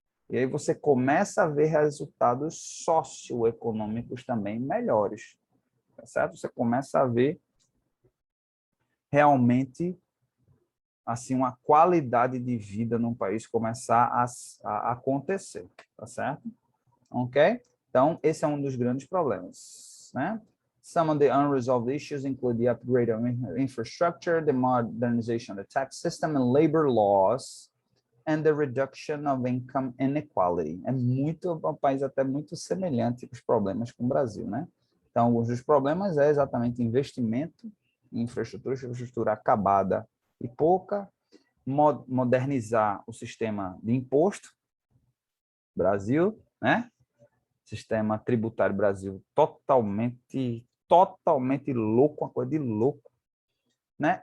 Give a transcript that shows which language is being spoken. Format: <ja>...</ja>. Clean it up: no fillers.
<pt>E aí você começa a ver resultados socioeconômicos também melhores, tá certo? Você começa a ver realmente assim uma qualidade de vida num país começar a acontecer, tá certo? Ok? Então, esse é um dos grandes problemas, né?</pt> <en>Some of the unresolved issues include the upgrade of infrastructure, the modernization of the tax system and labor laws, and the reduction of income inequality.</en> <pt>É um país até muito semelhante com os problemas com o Brasil, né? Então, alguns dos problemas é exatamente investimento em infraestrutura acabada e pouca, modernizar o sistema de imposto, Brasil, né? Sistema tributário Brasil totalmente louco, uma coisa de louco, né?</pt>